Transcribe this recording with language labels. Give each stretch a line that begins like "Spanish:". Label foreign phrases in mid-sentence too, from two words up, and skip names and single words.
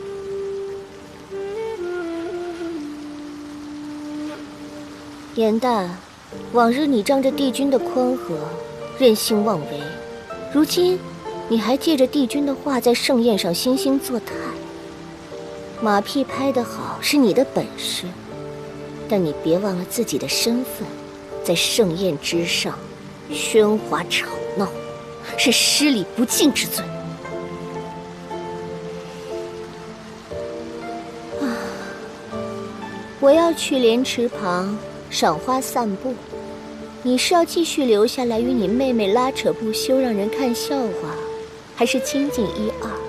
Chinese: 顏淡，往日你仗着帝君的寬和，任性妄為，如今你還借着帝君的話在盛宴上惺惺作態。馬屁拍得好是你的本事，但你別忘了自己的身份，在盛宴之上喧嘩吵鬧，是失禮不敬之罪。我要去蓮池旁賞花散步，你是要繼續留下來與你妹妹拉扯不休，讓人看笑話，還是清靜一二？